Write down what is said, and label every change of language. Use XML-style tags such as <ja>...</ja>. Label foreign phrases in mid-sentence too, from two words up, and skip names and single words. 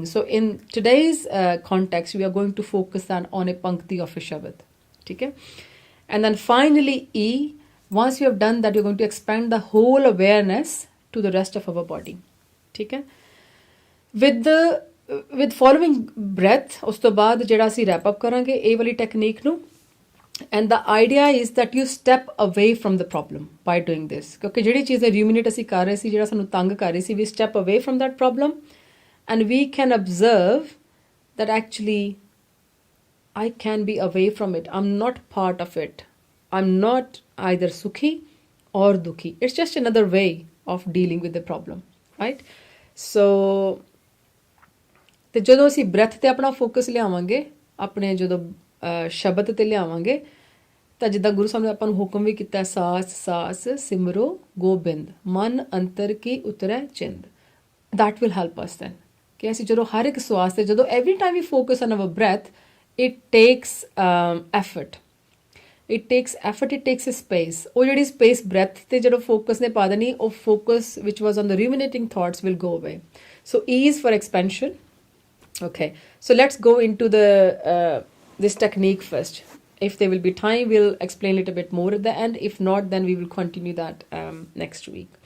<en>So in today's context, we are going to focus on a pankti of a shabad. Okay? And then finally E, once you have done that, you're going to expand the whole awareness to the rest of our body. Okay? With following breath,</en> <pa>ਉਸ ਤੋਂ ਬਾਅਦ ਜਿਹੜਾ ਅਸੀਂ</pa> <en>wrap up</en> <pa>ਕਰਾਂਗੇ ਇਹ ਵਾਲੀ technique ਨੂੰ.</pa> <en>And the idea is that you step away from the problem by doing this.</en> <pa>ਕਿਉਂਕਿ ਜਿਹੜੀ ਚੀਜ਼ ਦੇ ruminate ਅਸੀਂ ਕਰ ਰਹੇ ਸੀ, ਜਿਹੜਾ ਸਾਨੂੰ ਤੰਗ ਕਰ ਰਹੀ ਸੀ,</pa> <en>we step away from that problem and we can observe that actually I can be away from it. I'm not part of it. I'm not either sukhi or dukhi. It's just another way of dealing with the problem, right?</en> <pa>So ਤੇ ਜਦੋਂ ਅਸੀਂ ਬ੍ਰੈਥ ਤੇ ਆਪਣਾ ਫੋਕਸ ਲਿਆਵਾਂਗੇ, ਆਪਣੇ ਜਦੋਂ ਸ਼ਬਦ ਤੇ ਲਿਆਵਾਂਗੇ, ਤਾਂ ਜਿੱਦਾਂ ਗੁਰੂ ਸਾਹਿਬ ਨੇ ਆਪਾਂ ਨੂੰ ਹੁਕਮ ਵੀ ਕੀਤਾ, ਸਾਸ ਸਿਮਰੋ ਗੋਬਿੰਦ, ਮਨ ਅੰਤਰ ਕੀ ਉਤਰੈ ਚਿੰਦ.</pa> <en>That will help us then.</en> <pa>ਕਿ ਅਸੀਂ ਜਦੋਂ ਹਰ ਇੱਕ ਸਵਾਸ ਤੇ ਜਦੋਂ</pa> <en>every time we focus on our breath, it takes effort. It takes a space.</en> <pa>ਉਹ ਜਿਹੜੀ</pa> <en>space breath</en> <pa>ਤੇ ਜਦੋਂ</pa> <en>focus</en> <pa>ਨੇ ਪਾ ਦੇਣੀ, ਉਹ</pa> <en>focus which was on the ruminating thoughts will go away. So E is for expansion. Okay, so let's go into this technique first. If there will be time, we'll explain it a bit more at the end. If not, then we will continue that next week.</en>